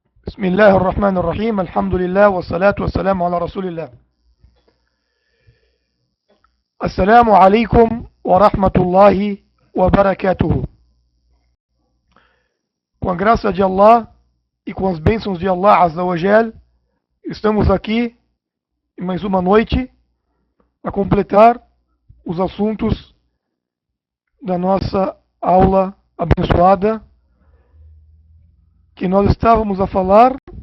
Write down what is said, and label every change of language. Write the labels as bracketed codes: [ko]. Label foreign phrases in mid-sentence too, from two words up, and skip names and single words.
[ar] بسم الله الرحمن الرحيم الحمد لله والصلاة والسلام على رسول الله. السلام عليكم ورحمة الله وبركاته. [pt] Com a graça de Allah e com as bênçãos de Allah [ar] عز وجل, [pt] estamos aqui em mais uma noite a completar os assuntos da nossa aula abençoada, que nós estávamos a falar